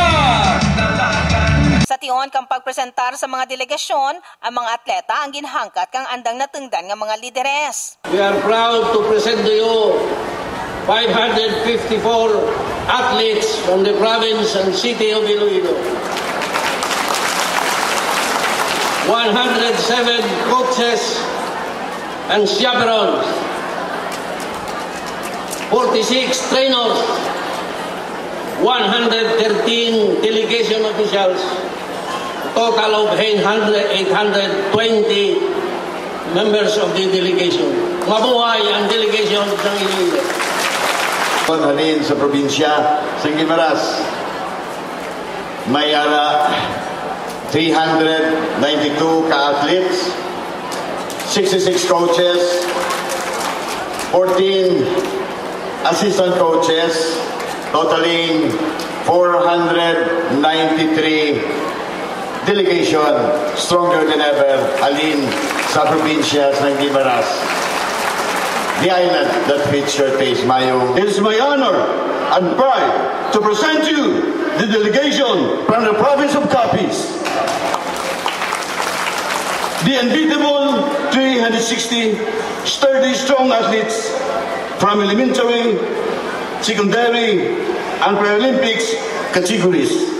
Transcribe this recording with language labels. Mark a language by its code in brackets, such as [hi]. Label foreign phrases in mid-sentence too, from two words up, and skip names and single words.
[krj] Sa tion kang pagpresentar sa mga delegasyon, ang mga atleta ang ginhangkat kang andang natungdan ng mga lideres. [en] We are proud to present to you 554 athletes from the province and city of Iloilo. 107 coaches and chaperones. 46 trainers, 113 delegation officials, total of 820 members of the delegation. [tl] Mabuhay ang delegation ng Iloilo. [hil] Halin sa probinsya sa Guimaras, may 392 ka-athletes [en] 66 coaches, 14 assistant coaches, totaling 493 delegation, stronger than ever, [hil] halin sa probinsya ng Guimaras. [en] The island that fits your taste, Mayo. It is my honor and pride to present you the delegation from the province of Capiz. The unbeatable 360 sturdy, strong athletes from elementary, secondary, and Paralympics categories.